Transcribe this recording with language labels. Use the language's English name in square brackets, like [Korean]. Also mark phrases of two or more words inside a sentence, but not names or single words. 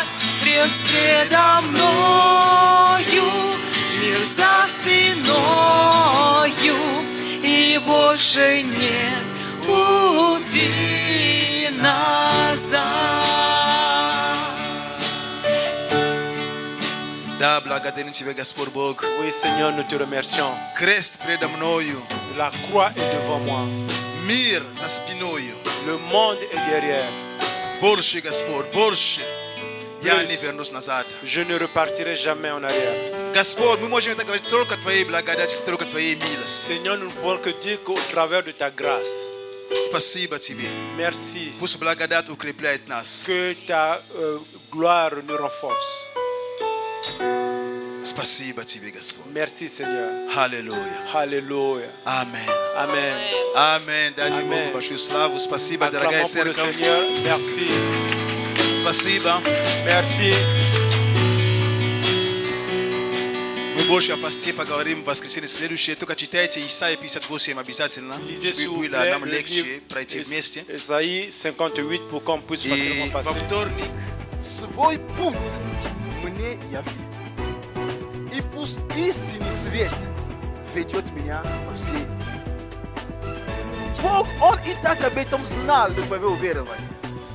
[Russian] Крест предо мною, мир за спиною, и больше нет пути назад. Да, благодарим Тебя, Господь Бог. [French] Oui, Seigneur, nous te remercions. [Russian] Крест предо мною, [French] La croix est devant moi. [Russian] мир за спиною. [French] Le monde est derrière. [Russian] Больше, Господь, больше. Я не вернусь назад. [French] Je ne repartirai jamais en arrière. [Russian] Господь, мы можем это говорить только Твоей благодати, только Твоей милости. [French] Seigneur, nous ne pouvons que dire qu'au travers de ta grâce. [Russian] Спасибо Тебе. [French] Merci. [Russian] Пусть благодать укрепляет нас. [French] Que ta gloire nous renforce. [Russian] Спасибо Тебе, Господь. [French] Merci, Seigneur. [Russian] Аллилуйя. [French] Alléluia. [Russian] Аминь. [French] Amen. [Russian] Аминь. Дайте Аминь. Богу большую славу. Спасибо, дорогая [French] Acclamons pour le [Russian] церковь. [French] Seigneur. Merci. [Russian] Спасибо. [French] Merci. [Russian] Мы больше о посте поговорим в воскресенье следующее. Только читайте Исайя 58 обязательно. [French] Lisez s'il [Russian] Чтобы [French] vous [Russian] было [French] plaît [Russian] нам [French] le [Russian] легче [French] livre [Russian] пройти вместе. [French] Isaïe 58 pour qu'on puisse [Russian] И [French] facilement [Russian] во [French] passer. [Russian] вторник свой путь мне яви. И пусть истинный свет ведет меня по всей. Бог, Он и так об этом знал, но вы уверовали.